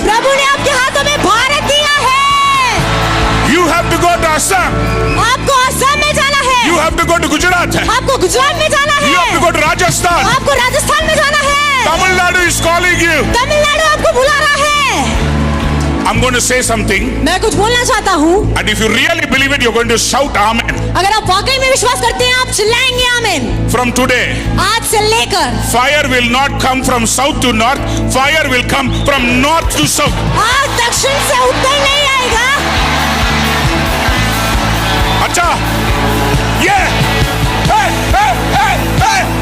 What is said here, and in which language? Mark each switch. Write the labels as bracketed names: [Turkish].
[Hindi] प्रभु ने आपके हाथों में भारत दिया है। [English] You have to go to Assam. [Hindi] आपको असम में जाना है। [English] You have to go to Gujarat. [Hindi] आपको गुजरात में जाना है। [English] You have to go to Rajasthan. [Hindi] आपको राजस्थान में जाना है। [English] Tamil Nadu is calling you. [Hindi] Tamil Nadu आपको बुला रहा है। [English] I'm going to say something. [Hindi] मैं कुछ बोलना चाहता हूँ। [English] And if you really believe it, you're going to shout Amen. [Hindi] अगर आप वाकई में विश्वास करते हैं, आप चिल्लाएंगे आमीन। [English] From today, [Hindi] आज से लेकर [English] fire will not come from south to north. Fire will come from north to south. [Hindi] आज दक्षिण से उत्तर नहीं आएगा। अच्छा, ये hey, hey, hey, hey.